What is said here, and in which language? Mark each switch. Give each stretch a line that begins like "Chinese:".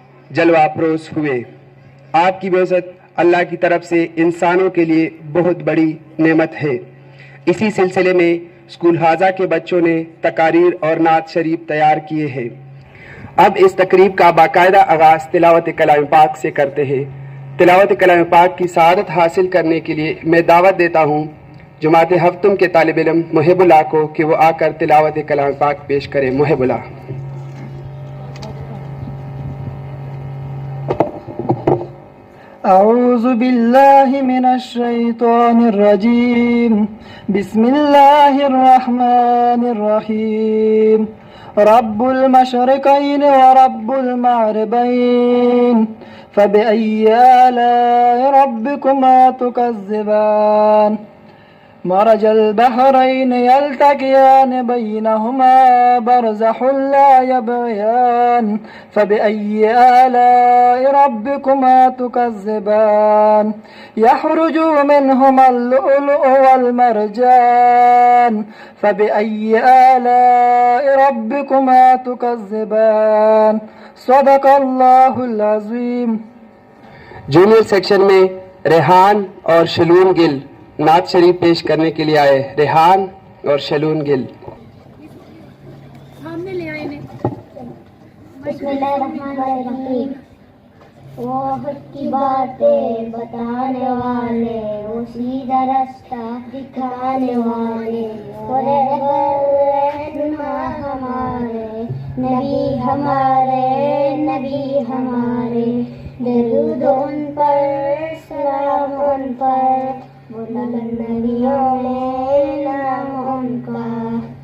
Urdu: جلوہ افروز ہوئے۔ آپ کی بعثت اللہ کی طرف سے انسانوں کے لیے بہت بڑی نعمت ہے۔ اسی سلسلے میں اسکول حاضہ کے بچوں نے تقاریر اور نعت شریف تیار کیے ہیں۔ اب اس تقریب کا باقاعدہ آغاز تلاوت کلام پاک سے کرتے ہیں۔ تلاوت کلام پاک کی سعادت حاصل کرنے کے لیے میں دعوت دیتا ہوں جماعت ہفتم کے طالب علم محب اللہ کو کہ وہ آ کر تلاوت کلام پاک پیش کریں۔ محب اللہ۔
Arabic: اعوذ باللہ من الشیطان الرجیم، بسم اللہ الرحمن الرحیم۔ رب المشرقین ورب المغربین فبأي آلاء ربكما تكذبان مرج البحرين يلتقيان بينهما برزخ لا يبغيان فبأي آلاء ربكما تكذبان يخرج منهما اللؤلؤ والمرجان فبأي آلاء ربكما تكذبان صدق اللہ العظیم۔
Urdu: جونیئر سیکشن میں ریحان اور شلون گل نعت شریف پیش کرنے کے لیے آئے۔ ریحان اور شلون گل۔
Arabic: بسم اللہ الرحمن الرحیم۔
Urdu: وہ حق کی باتیں بتانے والے، وہ سیدھا رستہ دکھانے والے، وہ رہنما ہمارے، نبی ہمارے، نبی ہمارے، درود ان پر، سلام ان پر، بلند نبیوں میں نام ان کا،